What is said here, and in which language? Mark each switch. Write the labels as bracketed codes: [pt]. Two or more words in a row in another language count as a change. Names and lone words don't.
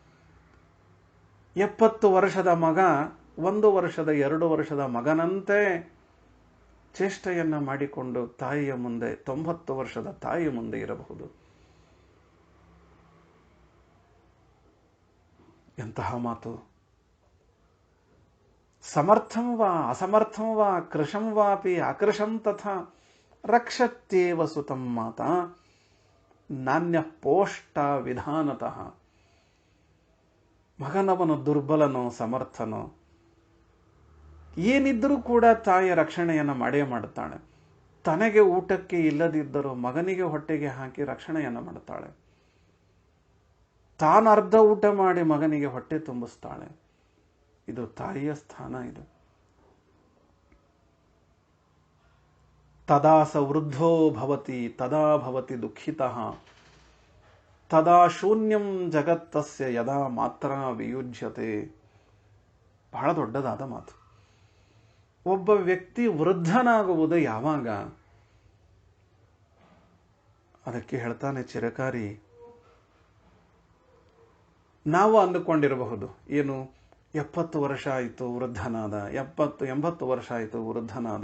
[kn] 70 ವರ್ಷದ ಮಗ 1 ವರ್ಷದ 2 ವರ್ಷದ ಮಗನಂತೆ ಚೇಷ್ಟೆಯನ್ನ ಮಾಡಿಕೊಂಡು ತಾಯಿಯ ಮುಂದೆ 90 ವರ್ಷದ ತಾಯಿಯ ಮುಂದೆ ಇರಬಹುದು. ಎಂತಹ ಮಾತು! [sa] ಸಮರ್ಥಂ ವಾ ಅಸಮರ್ಥಂ ವಾ ಕೃಶಂ ವಾಪಿ ಅಕೃಶಂ ತಥಾ ರಕ್ಷತ್ಯೇವ ಸುತಂ ಮಾತಾ ನಾಣ್ಯ ಪೋಷ್ಟ ವಿಧಾನತಃ. [kn] ಮಗನವನು ದುರ್ಬಲನೋ ಸಮರ್ಥನೋ ಏನಿದ್ರೂ ಕೂಡ ತಾಯಿಯ ರಕ್ಷಣೆಯನ್ನು ಮಾಡೇ ಮಾಡುತ್ತಾಳೆ. ತನಗೆ ಊಟಕ್ಕೆ ಇಲ್ಲದಿದ್ದರೂ ಮಗನಿಗೆ ಹೊಟ್ಟೆಗೆ ಹಾಕಿ ರಕ್ಷಣೆಯನ್ನು ಮಾಡುತ್ತಾಳೆ. ತಾನು ಅರ್ಧ ಊಟ ಮಾಡಿ ಮಗನಿಗೆ ಹೊಟ್ಟೆ ತುಂಬಿಸ್ತಾಳೆ. ಇದು ತಾಯಿಯ ಸ್ಥಾನ. [sa] ಇದು ತದಾ ಸ ವೃದ್ಧೋ ಭವತಿ ತದಾ ಭವತಿ ದುಃಖಿತಃ ತದಾ ಶೂನ್ಯಂ ಜಗತ್ತಸ್ಯ ಯದಾ ಮಾತ್ರ ವಿಯುಜ್ಯತೆ. [kn] ಬಹಳ ದೊಡ್ಡದಾದ ಮಾತು. ಒಬ್ಬ ವ್ಯಕ್ತಿ ವೃದ್ಧನಾಗುವುದು ಯಾವಾಗ? ಅದಕ್ಕೆ ಹೇಳ್ತಾನೆ ಚಿರಕಾರಿ, ನಾವು ಅಂದುಕೊಂಡಿರಬಹುದು ಏನು 70 ವರ್ಷ ಆಯಿತು ವೃದ್ಧನಾದ, 80 ವರ್ಷ ಆಯಿತು ವೃದ್ಧನಾದ.